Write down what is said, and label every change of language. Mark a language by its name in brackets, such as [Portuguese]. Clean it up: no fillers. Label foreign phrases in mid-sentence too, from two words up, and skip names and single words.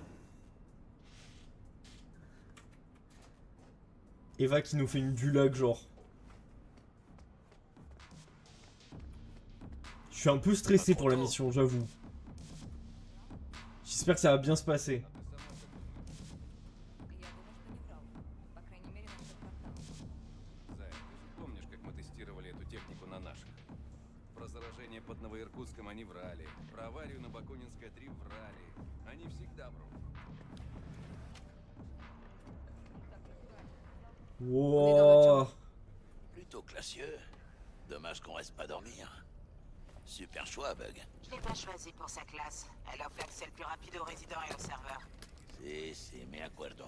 [French] Eva qui nous fait une dulag genre. Je suis un peu stressé pour la mission, j'avoue. J'espère que ça va bien se passer. [Russian] Помнишь, как мы тестировали эту технику на наших? Про заражение под Новоиркутском они врали. Про аварию на Бакунинской 3 врали. Они всегда врут. [French] Wow. Plutôt classieux. Dommage qu'on reste pas dormir. Super choix, Bug. Je l'ai pas choisi pour sa classe. Elle offre l'accès le plus rapide aux résidents et aux serveurs. C'est me acuerdo.